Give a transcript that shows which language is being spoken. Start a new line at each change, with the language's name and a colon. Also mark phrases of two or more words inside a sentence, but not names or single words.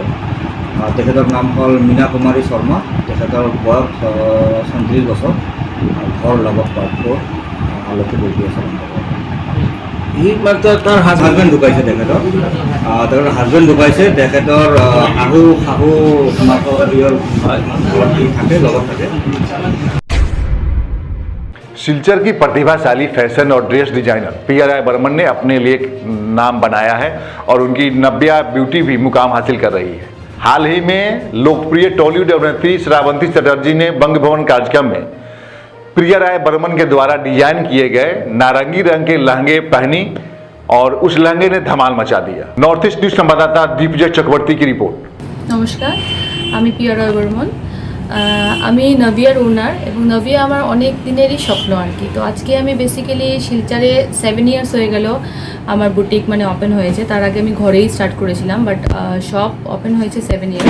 Assamese: তেখেতৰ নাম হ'ল মীনা কুমাৰী শৰ্মা, তেখেতৰ বয়স ৩৬ বছৰ, ঘৰ লগত পাৰ্ট 4, লখিমপুৰ আছে। তাৰ হাজবেণ্ড ঢুকাইছে, তেখেতৰ হাজবেণ্ড ঢুকাইছে। তেখেতৰ শাহু থাকে, লগত থাকে।
Hindi: सिलचर की प्रतिभाशाली फैशन और ड्रेस डिजाइनर पीआरआई बर्मन ने अपने लिए एक नाम बनाया है और उनकी नव्या ब्यूटी भी मुकाम हासिल कर रही है। हाल ही में लोकप्रिय टॉलीवुड अभिनेत्री श्रावंती चटर्जी ने बंग भवन कार्यक्रम में पीआरआई बर्मन के द्वारा डिजाइन किए गए नारंगी रंग के लहंगे पहनी और उस लहंगे ने धमाल मचा दिया। नॉर्थ ईस्ट न्यूज संवाददाता दीपजय चक्रवर्ती की रिपोर्ट।
Bangla: নমস্কার, আমি পীআরআই বর্মন। আমি নভিয়ার ওনার এবং নভিয়া আমার অনেক দিনেরই স্বপ্ন আর কি। তো আজকে আমি বেসিক্যালি শিলচরে 7 ইয়ার্স হয়ে গেল আমার বুটিক মানে ওপেন হয়েছে। তার আগে আমি ঘরেই স্টার্ট করেছিলাম,
English: but shop open
Bangla: হয়েছে 7 ইয়ার্স।